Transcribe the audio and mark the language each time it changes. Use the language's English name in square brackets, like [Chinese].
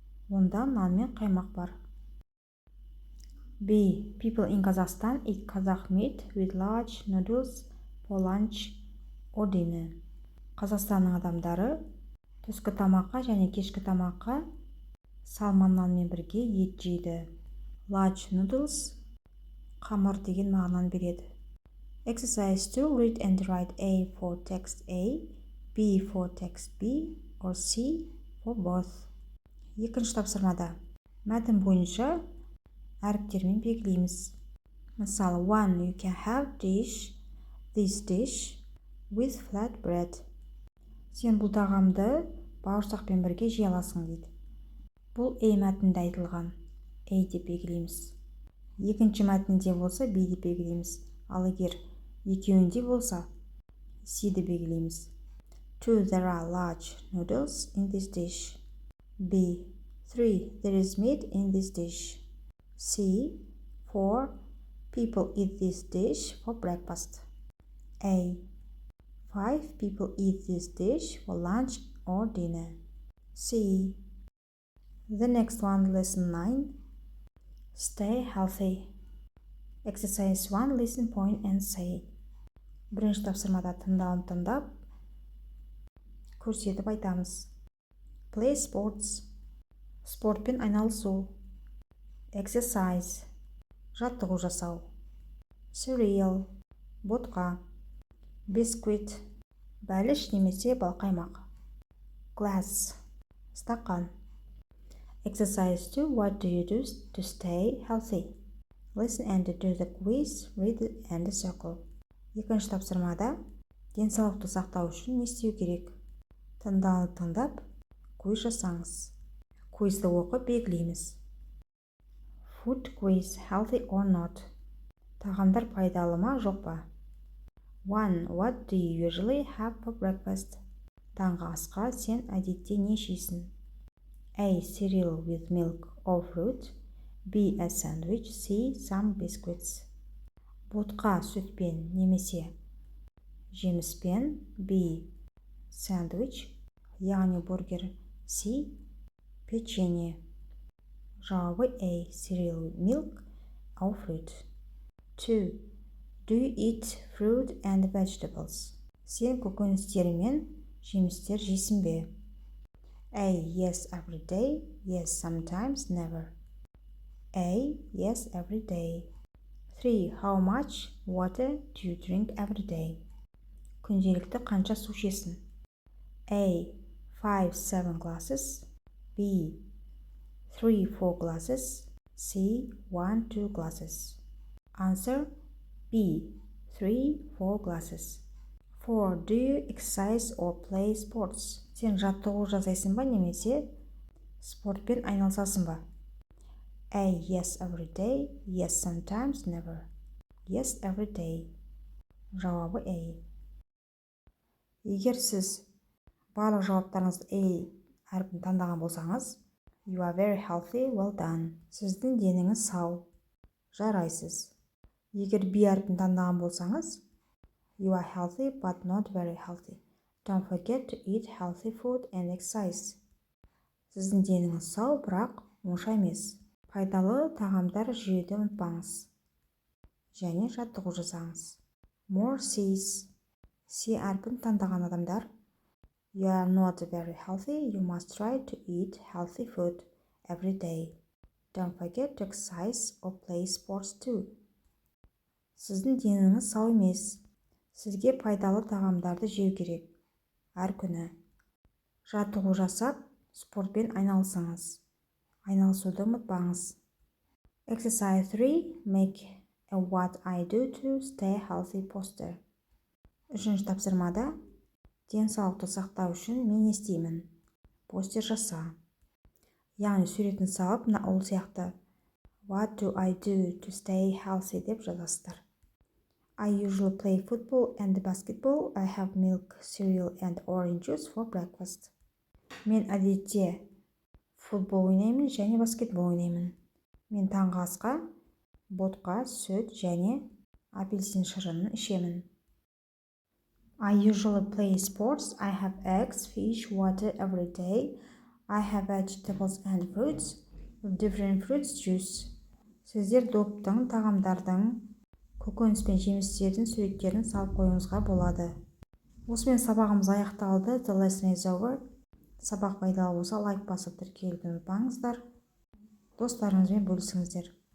[Kazakh] Онда нан мен қаймақ бар. B. [English] People in Kazakhstan eat Kazakh meat with large noodles for lunch or dinner. [Kazakh] Қазақстанның адамдары түскі тамаққа және кешкі тамаққа салман нанмен бірге ет жейді. [English] Large noodles [Kazakh] қамыр деген мағынаны береді. [English] Exercise 2. Read and write A for text A, B for text B, or C for both. [Kazakh] 2-ші тапсырмада мәтін бойынша әріптермен белгілейміз. Мысалы, 1. [English] You can have this dish with flat bread. [Kazakh] Сен бұл тағамды бауырсақпен бірге жей аласың дейді. Бұл A мәтінде айтылған. A деп белгілейміз. 2-ші мәтінде болса B деп белгілейміз. Ал егер екеуінде болса C деп белгілейміз. [English] 2. There are large noodles in this dish. B. 3. There is meat in this dish. C. 4. People eat this dish for breakfast. A. 5. People eat this dish for lunch or dinner. C. The next one, lesson 9. Stay healthy. Exercise 1. Listen, point and say. [Kazakh] 1-ші тапсырмада тыңдап көрсетіп айтамыз. [English] Play sports. [Kazakh] Спортпен айналысу. [English] Exercise. [Kazakh] Жаттығу жасау. [English] Cereal. Ботқа. Biscuit. [Kazakh] Бәліш немесе балқаймақ. [English] Glass. Стақан. Exercise 2. What do you do to stay healthy? Listen and do the quiz, read and circle. [Kazakh] 2-ші тапсырмада денсаулықты сақтау үшін не істеу керек? Тыңдап, квиз жасаңыз. Квизді оқып белгілейміз. [English] Food quiz, healthy or not? [Kazakh] Тағамдар пайдалы ма, жоқ па? [English] 1. What do you usually have for breakfast? [Kazakh] Таңғы асқа сен әдетте не жейсің? [English] A. Cereal with milk or fruit. B. A sandwich. C. Some biscuits. [Kazakh] Ботқа сүтпен немесе жеміспен. [English] B. [Kazakh] Sandwich, яғни бургер. C. Печенье. Жауабы A. [English] Cereal with milk or fruit. 2. Do you eat fruit and vegetables? [Kazakh] Сен көкөністер мен жемістер жейсің бе? [English] A. Yes, every day. Yes, sometimes, never. A. Yes, every day. 3. How much water do you drink every day? [Kazakh] Күнделікті қанша су ішесің? [English] A. 5-7 glasses. B. 3-4 glasses. C. 1-2 glasses. Answer B. 3-4 glasses. 4. Do you exercise or play sports? [Kazakh] Сен жаттығу жасайсың ба немесе спортпен айналысасың ба? [English] A. Yes, every day. Yes, sometimes, never. Yes, every day. [Kazakh] Жауабы A. Егер сіз барлық жауаптарыңызды A әрпін таңдаған болсаңыз, [English] you are very healthy, well done. [Kazakh] Сіздің деніңіз сау, жарайсыз. Егер B әрпін таңдаған болсаңыз, [English] you are healthy but not very healthy. Don't forget to eat healthy food and exercise. [Kazakh] Сіздің деніңіз сау, бірақ оңша емес. Пайдалы тағамдар жеуді ұмытпаңыз. Және жаттығу жасаңыз. [English] More C's. [Kazakh] C әрпін таңдаған адамдар, [English] you are not very healthy. You must try to eat healthy food every day. Don't forget to exercise or play sports too. [Kazakh] Сіздің деніңіз сау емес. Сізге пайдалы тағамдарды жеу керек. Әр күні. Жаттығу жасап, спортпен айналысыңыз. Айналысуды ұмытпаңыз. [English] Exercise 3. Make a what I do to stay healthy poster. [Kazakh] Үшінші тапсырмада денсаулықты сақтау үшін мен не істеймін? Постер жаса. Яғни суретін салып, ол сияқты [English] What do I do to stay healthy [Kazakh] деп жазасыздар. [English] I usually play football and basketball. I have milk, cereal and orange juice for breakfast. [Kazakh] Мен әдетте футбол ойнаймын және баскетбол ойнаймын. Мен таңғы асқа ботқа, сүт және апельсин шырынын ішемін. [English] I usually play sports. I have eggs, fish, water every day. I have vegetables and fruits. Different fruits juice. [Kazakh] Сіздер доптың, тағамдардың, көкөніс пен жемістердің суреттерін салып қоюыңызға болады. Осымен сабағымыз аяқталды. [English] The lesson is over. [Kazakh] Сабақ пайдалы болса, лайк басып тіркелуді ұмытпаңыздар. Достарыңызбен бөлісіңіздер.